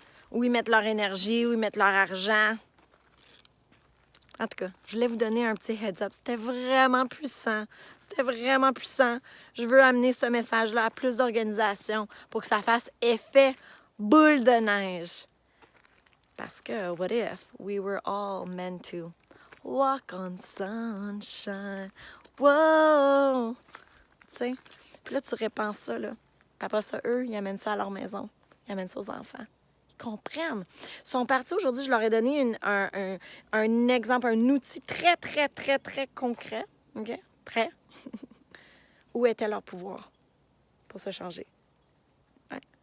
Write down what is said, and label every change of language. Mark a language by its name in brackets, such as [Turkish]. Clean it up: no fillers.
[French] Où ils mettent leur énergie, où ils mettent leur argent. En tout cas, je voulais vous donner un petit heads-up. C'était vraiment puissant. C'était vraiment puissant. Je veux amener ce message-là à plus d'organisations pour que ça fasse effet boule de neige. Parce que, [English] what if we were all meant to walk on sunshine? [French] Wow! Tu sais? Puis là, tu répands ça, là. Puis après ça, eux, ils amènent ça à leur maison. Ils amènent ça aux enfants. Ils comprennent. Ils sont partis aujourd'hui, je leur ai donné un exemple, un outil très, très, très, très concret. OK? Très. Où était leur pouvoir pour se changer? Ouais.